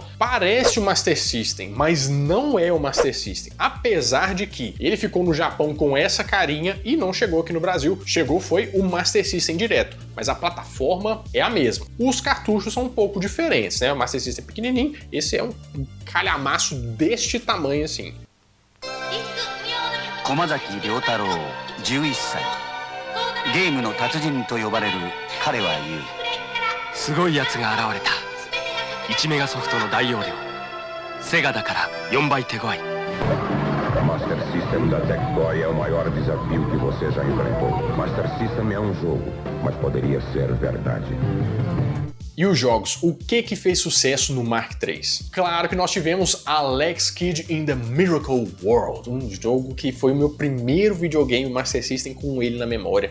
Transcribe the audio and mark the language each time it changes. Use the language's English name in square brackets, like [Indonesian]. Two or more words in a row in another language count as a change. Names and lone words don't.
[Portuguese] Parece o Master System, mas não é o Master System. Apesar de que ele ficou no Japão com essa carinha e não chegou aqui no Brasil. Chegou foi o Master System direto, mas a plataforma é a mesma. Os cartuchos são um pouco diferentes, né? O Master System é pequenininho, esse é um calhamaço deste tamanho assim. [Japanese] Komazaki Ryotaro, 11 歳. ゲームの達人と呼ばれる彼は言う. すごい奴が現れた。1メガソフトの大容量. セガだから4倍手強い. [Portuguese] O Master System da Tectoy é o maior desafio que você já enfrentou. Master System é um jogo, mas poderia ser verdade. E os jogos, o que fez sucesso no Mark III? Claro que nós tivemos Alex Kidd in the Miracle World, um jogo que foi o meu primeiro videogame Master System com ele na memória.